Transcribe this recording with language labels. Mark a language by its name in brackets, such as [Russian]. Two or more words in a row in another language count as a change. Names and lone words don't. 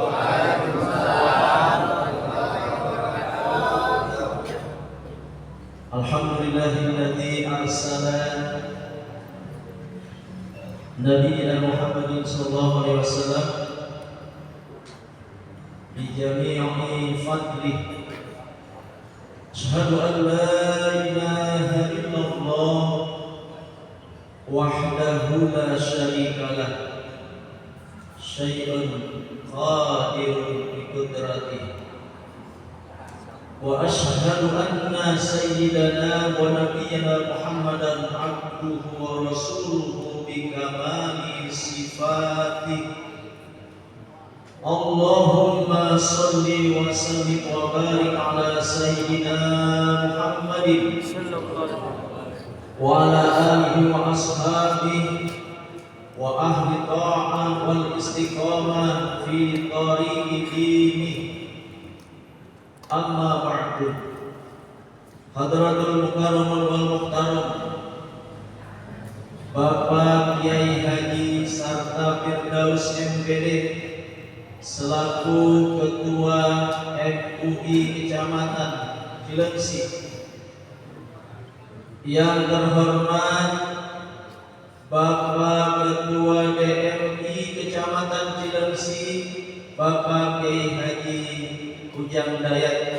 [Arabic] الحمد لله الذي أرسل نبينا محمد صلى الله عليه وسلم بجميع فضله. أشهد أن لا إله إلا الله وحده لا شريك له، شيء قدير بقدرته. وأشهد أن سيدنا ونبينا محمدا عبده ورسوله بكمال صفاته. اللهم صل وسلم وبارك على سيدنا محمد وعلى آله وأصحابه وأهل الطاعة والاستقامة في طريق ديني. أما بعد. حضرة المكرمون والمحترم, [Indonesian] Bapak Kiai Haji [Arabic] Sarta Firdaus MPD [Indonesian] selaku Ketua MUI Kecamatan Cilengsi, yang terhormat Bapak Ketua DMI Kecamatan Cilengsi, Bapak Kiai Haji Ujang Dayat,